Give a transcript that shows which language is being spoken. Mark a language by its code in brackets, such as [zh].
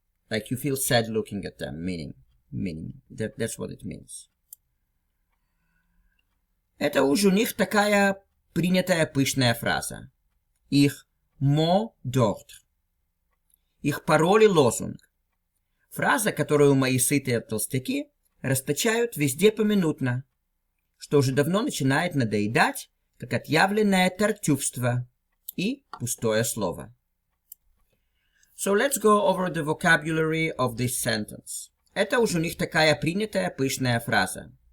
[en] Like you feel sad looking at them, meaning that's what it means. [ru] Это уж у них такая принятая пышная фраза. Их [fr] mot d'ordre. [ru] Их пароль и лозунг. Фраза, которую мои сытые толстяки расточают везде поминутно, что уже давно начинает надоедать, как отъявленное тартюфство и пустое слово. [en] So let's go over the vocabulary of this sentence. [ru] Это уж у них такая принятая пышная фраза.